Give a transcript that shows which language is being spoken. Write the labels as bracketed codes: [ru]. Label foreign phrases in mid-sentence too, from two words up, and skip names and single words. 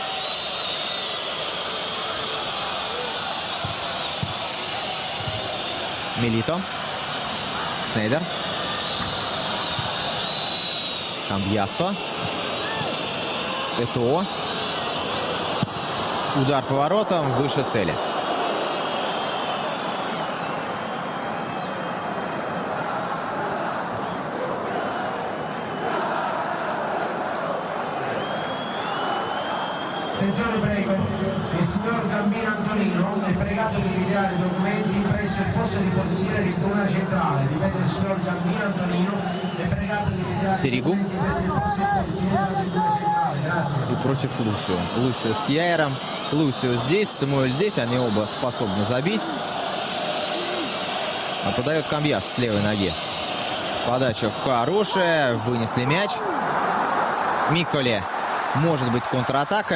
[ru] Милито. Снейдер. Камбьясо. Этоо. Удар по воротам выше цели. [it] Attenzione prego, il signor Gambino Antonino è pregato di ritirare i documenti presso il posto di polizia di Tribuna Centrale. Ripeto, il signor Gambino Antonino è pregato di ritirare i documenti presso il posto di polizia della Tribuna Centrale. Grazie. [ru] И против Лусио. Лусио с Кьяером. Лусио здесь, Самуэль здесь. Они оба способны забить. А подает Камбьяс с левой ноги. Подача хорошая. Вынесли мяч. Миколе. Может быть контратака.